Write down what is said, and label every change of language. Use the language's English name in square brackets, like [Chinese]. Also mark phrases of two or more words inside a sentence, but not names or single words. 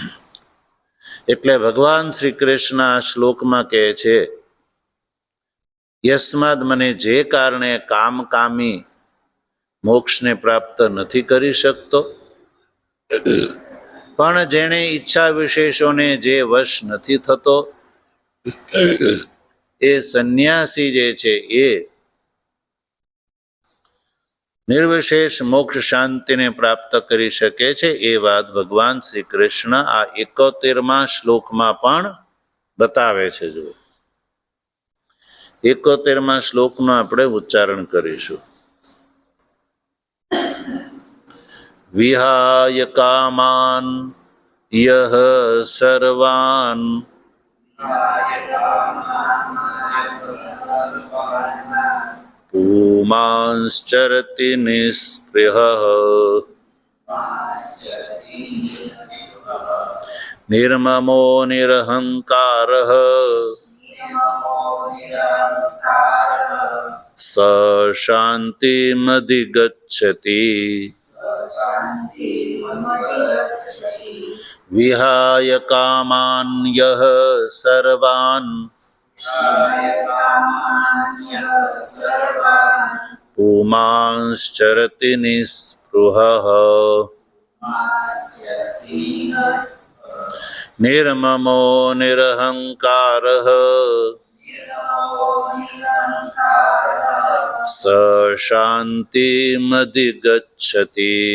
[Gujarati] એટલે ભગવાન શ્રી કૃષ્ણ આ શ્લોકમાં કહે છે યસ્માદ મને જે કારણે કામકામી મોક્ષને પ્રાપ્ત નથી કરી શકતો, પણ જેણે ઈચ્છા વિશેષોને જે વશ નથી થતો, એ સંન્યાસી જે છે એ નિર્વિશેષ મોક્ષ શાંતિને પ્રાપ્ત કરી શકે છે. એ વાત ભગવાન શ્રી કૃષ્ણ આ 71મા શ્લોકમાં પણ બતાવે છે. જો 71મા શ્લોકનું આપણે ઉચ્ચારણ કરીશું. [Sanskrit] विहाय कामान यह सर्वान पुमांश्चरति निस्पृहः निर्ममो निरहंकारः स शांतिमधिगच्छति. विहाय कामान यह सर्वान पुमांश्चरति निस्पृहः निर्ममो निरहंकारः स शांतिमधिगच्छति.